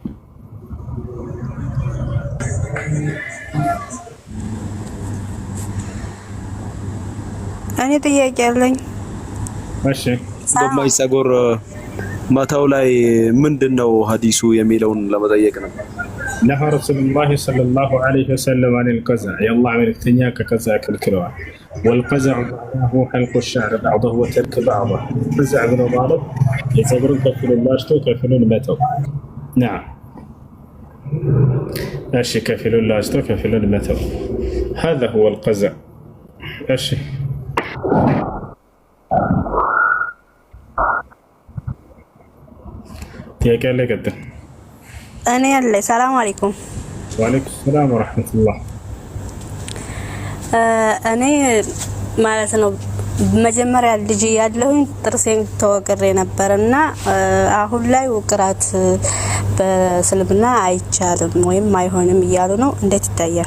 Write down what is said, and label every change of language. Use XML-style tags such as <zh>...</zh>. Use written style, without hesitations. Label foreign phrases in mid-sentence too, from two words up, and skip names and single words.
<am>እኔ ጥያቄ አለኝ። እሺ፣ በማይ ጸጉር መተው ላይ ምንድነው ሐዲሱ የሚለውን ለመጠየቅ ነው።</am> <ar>نهى رسول الله صلى الله عليه وسلم عن</ar> <am>القزع የአላህ መልእክተኛ ከቀዝዕ ከልክለዋል።</am> <ar>والقزع هو حلق الشعر بعضه وترك بعضه።</ar> <am>قزع ብሎ ማለት የጸጉርን ከፍሉን ላጭቶ ከፍሉን መተው። نعم እሺ፣ ከፍሉን ላጭቶ ከፍሉን መተው</am> <ar>هذا هو القزع።</ar> <am>እሺ፣ ጥያቄ አለ? ቀጥል። እኔ ያለ</am> <ar>السلام عليكم። وعليكم السلام ورحمة الله።</ar> <am>እኔ ማለት ነው መጀመሪያ ልጅ ያለሁኝ ጥርሴን ተወቅሬ ነበርና አሁን ላይ ውቅራት በእስልምና አይቻልም ወይም አይሆንም እያሉ ነው። እንዴት ይታያል?</am>